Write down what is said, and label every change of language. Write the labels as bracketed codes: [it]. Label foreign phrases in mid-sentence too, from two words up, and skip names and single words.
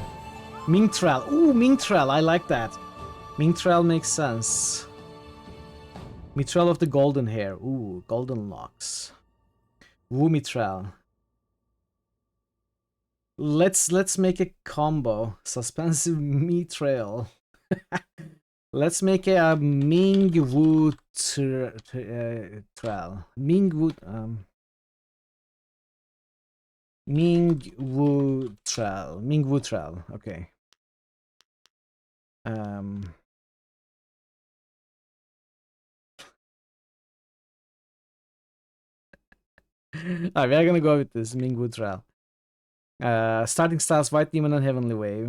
[en] Mingtral. Ooh, Mingtral. I like that. Mingtral makes sense. Mitral of the golden hair. Ooh, golden locks. Woo Mitral. Let's make a combo. Suspensive Mitral. Let's make a Ming Wu Tral. Ming Wu Ming Wu Tral. Ming Wu Tral. Okay. Alright, we are gonna go with this Ming Wu Tral. Starting styles: White Demon and Heavenly Wave.